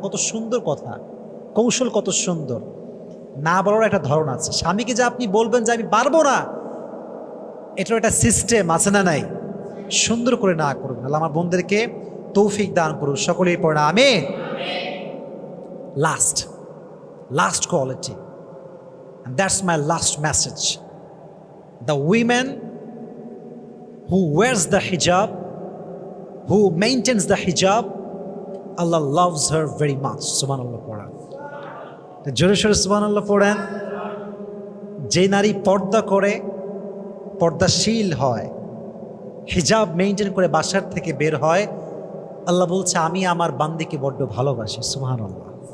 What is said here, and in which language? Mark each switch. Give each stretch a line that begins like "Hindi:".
Bangla: কত সুন্দর কথা, কৌশল কত সুন্দর। না বলার একটা ধরন আছে। স্বামীকে যে আপনি বলবেন যে আমি পারবো না, এটার একটা সিস্টেম আছে না নাই? সুন্দর করে না করবেন। আল্লাহ আমার বোনদেরকে তৌফিক দান করুন, সকলেই পড়ে না আমিন।
English: Last quality, and that's my last message. The women who wears the hijab, who maintains the hijab, Allah loves her very much.
Bangla: Subhanallah পড়েন, জোরে সোরে সুবহানাল্লাহ পড়েন। যে নারী পর্দা করে, পর্দাশীল হয়, হিজাব মেনটেন করে বাসার থেকে বের হয়, আল্লাহ বলছে আমি আমার বান্দিকে বড্ড ভালোবাসি। সুবহানাল্লাহ।